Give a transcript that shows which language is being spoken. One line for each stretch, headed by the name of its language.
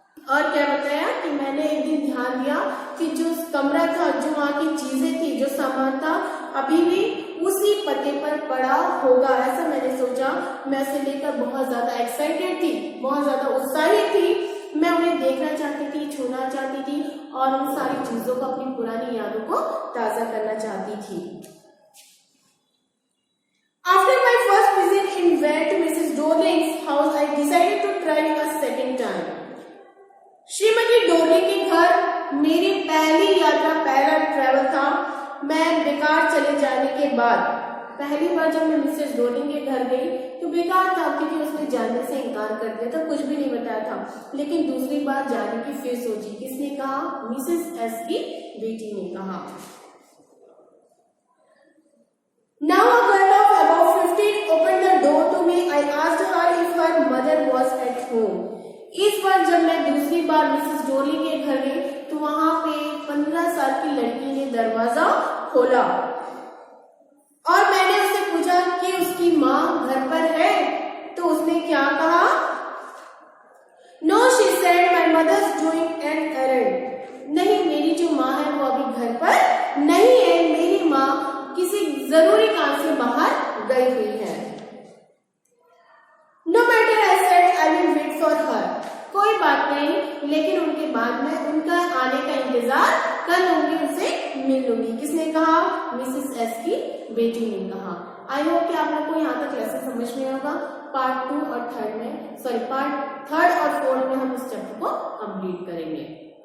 Hindi: और क्या बताया कि मैंने एक दिन ध्यान दिया कि जो कमरा था, जो वहाँ की चीजें थी, जो सामान था, अभी भी उसी पते पर पड़ा होगा। ऐसा मैंने सोचा। मैं उसे लेकर बहुत ज्यादा एक्साइटेड थी, बहुत ज्यादा उत्साहित थी। मैं उन्हें देखना चाहती थी, छूना चाहती थी और उन सारी चीजों को, अपनी पुरानी यादों को ताजा करना चाहती थी।
English: After my first visit in Ware to Mrs. Dorling's house, I decided to try a second time.
Hindi: Shrimati Darling के घर मेरी पहली यात्रा, पहला ट्रैवल था। मैं बेकार चले जाने के बाद पहली बार जब मैं मिसेस डोर्लिंग के घर गई तो बेकार था, क्योंकि उसने जाने से इनकार कर दिया था, कुछ भी नहीं बताया था। लेकिन दूसरी बार जाने की फिर सोची। किसने कहा? मिसेस एस की बेटी ने कहा।
English: Now a girl of about 15 opened the door to me. I asked her if her mother was at home.
Hindi: इस बार जब मैं दूसरी बार मिसेस डोर्लिंग के घर गई तो वहां पे 15 साल की लड़की ने दरवाजा खोला और मैंने उससे पूछा कि उसकी माँ घर पर है। तो उसने क्या कहा?
English: No, she said, my mother's doing an errand.
Hindi: नहीं, मेरी जो माँ है वो अभी घर पर नहीं है। मेरी माँ किसी जरूरी काम से बाहर गई हुई है।
English: No matter, I said, I will wait for her.
Hindi: कोई बात नहीं, लेकिन उनके बाद में उनका आने का इंतजार कर लूंगी, उनसे मिल लूंगी। किसने कहा? मिसेस एस की बेटी ने कहा।
English: I hope
Hindi: कि आप लोग को यहाँ तक लेसन समझ में होगा। पार्ट 2 और 3 और 4 में हम इस चैप्टर को कंप्लीट करेंगे।